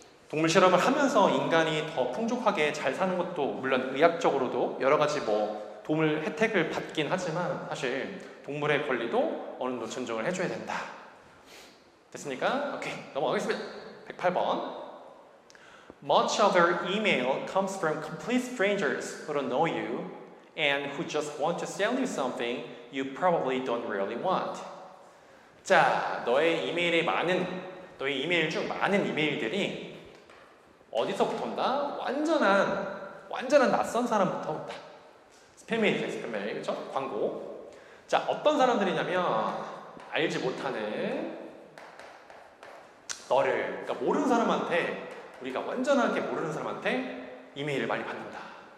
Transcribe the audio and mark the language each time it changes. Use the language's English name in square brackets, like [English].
[Korean] 동물 실험을 하면서 인간이 더 풍족하게 잘 사는 것도 물론 의학적으로도 여러 가지 뭐 동물 혜택을 받긴 하지만 사실 동물의 권리도 어느 정도 존중을 해줘야 된다. 됐습니까? 오케이, 넘어가겠습니다. 108번. [English] Much of your email comes from complete strangers who don't know you and who just want to sell you something you probably don't really want. [Korean] 자, 너의 이메일 중 많은 이메일들이 어디서부터 온다? 완전한 낯선 사람부터 온다. 스팸메일이죠, 스팸메일. 그렇죠? 광고. 자, 어떤 사람들이냐면 알지 못하는 너를, 그러니까 모르는 사람한테, 우리가 완전하게 모르는 사람한테 이메일을 많이 받는다.